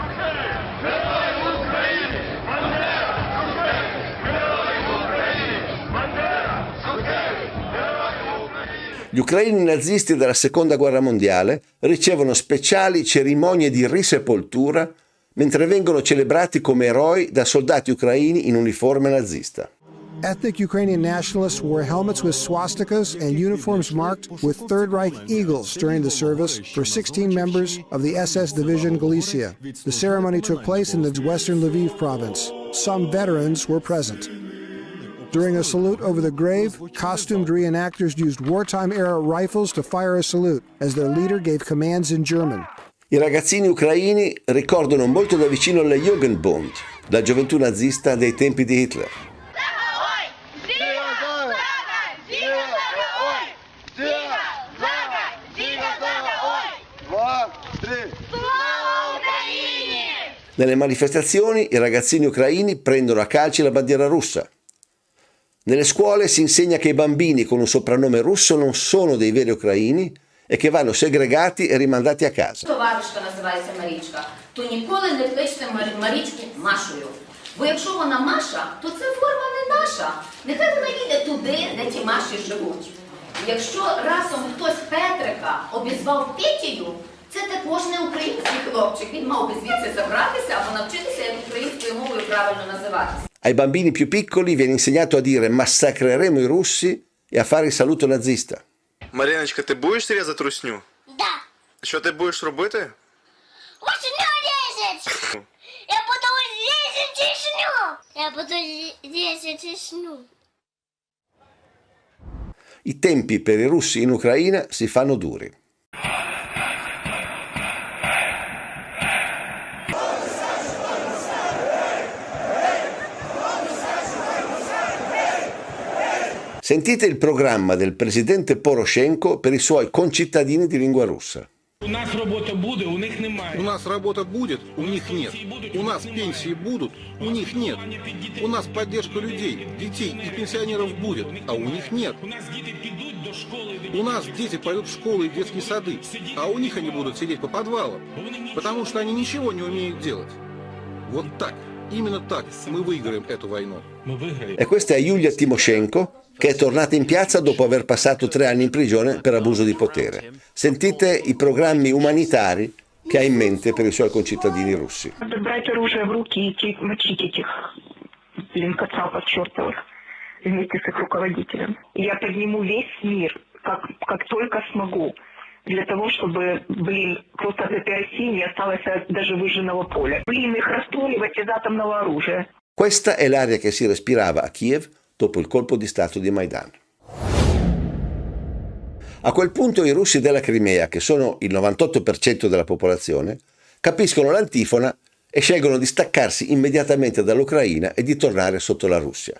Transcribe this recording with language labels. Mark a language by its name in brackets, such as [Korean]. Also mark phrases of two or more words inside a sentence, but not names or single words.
[Italian] Gli ucraini nazisti della Seconda Guerra Mondiale ricevono speciali cerimonie di risepoltura mentre vengono celebrati come eroi da soldati ucraini in uniforme nazista. [English] Ethnic Ukrainian nationalists wore helmets with swastikas and uniforms marked with Third Reich eagles during the service for 16 members of the SS Division Galicia. The ceremony took place in the western Lviv province. Some veterans were present. During a salute over the grave, costumed reenactors used wartime-era rifles to fire a salute as their leader gave commands in German. [Italian] I ragazzini ucraini ricordano molto da vicino la Jugendbund, la gioventù nazista dei tempi di Hitler. Nelle manifestazioni i ragazzini ucraini prendono a calci la bandiera russa. Nelle scuole si insegna che i bambini con un soprannome russo non sono dei veri ucraini e che vanno segregati e rimandati a casa. [Ukrainian] Товаришка називається Марічка, то ніколи не кличте Марічку Машою. Бо якщо вона Маша, то це форма не наша. Нехай вона їде туди, де ті Маші живуть. Якщо разом хтось Петрика обізвав Петію, це також не український хлопчик. Він мав би звідси забратися або навчитися, як українською мовою правильно називатися. [Italian] Ai bambini più piccoli viene insegnato a dire massacreremo i russi e a fare il saluto nazista. [Ukrainian] Мар'яночка, ти будеш різати русню? [Russian] Да. [Ukrainian] Що ти будеш робити? [Russian] Русню резать! Я буду резать русню! Я буду резать русню! [Italian] I tempi per i russi in Ucraina si fanno duri. Sentite il programma del presidente Poroshenko per i suoi concittadini di lingua russa. [Ukrainian] У нас работа буде, у них немає. [Russian] У нас работа будет, у них нет. У нас пенсии будут, у них нет. У нас поддержка людей, детей и пенсионеров будет, а у них нет. У нас дети пойдут в школы и детские сады, а у них они будут сидеть по подвалам, потому что они ничего не умеют делать. Вот так, именно так мы выиграем эту войну. [Italian] E questa è Yulia Tymoshenko, che è tornata in piazza dopo aver passato 3 anni in prigione per abuso di potere. Sentite i programmi umanitari che ha in mente per i suoi concittadini russi. [Russian] Брать оружие в руки и идти мочить этих кацапов чертовых вместе с их руководителем. Я подниму весь мир, как только смогу. для того, чтобы, просто от этой России не осталось даже выжженного поля. Их расстреливать из атомного оружия. [Italian] Questa è l'aria che si respirava a Kiev dopo il colpo di Stato di Maidan. A quel punto i russi della Crimea, che sono il 98% della popolazione, capiscono l'antifona e scelgono di staccarsi immediatamente dall'Ucraina e di tornare sotto la Russia.